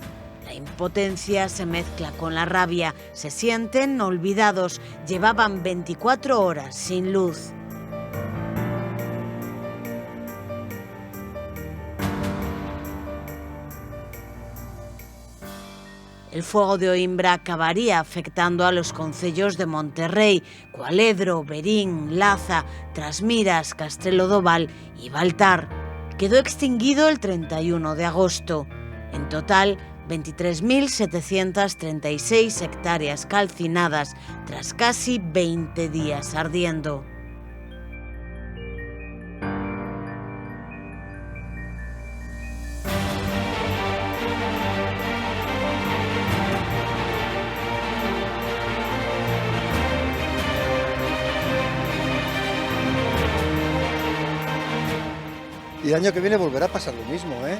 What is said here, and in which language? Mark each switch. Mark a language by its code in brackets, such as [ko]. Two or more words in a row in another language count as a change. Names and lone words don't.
[es] La impotencia se mezcla con la rabia, se sienten olvidados, llevaban 24 horas sin luz. El fuego de Oimbra acabaría afectando a los concellos de Monterrey, Cualedro, Verín, Laza, Trasmiras, Castelo-Doval y Baltar. Quedó extinguido el 31 de agosto. En total, 23.736 hectáreas calcinadas tras casi 20 días ardiendo. Y el año que viene volverá a pasar lo mismo, ¿eh?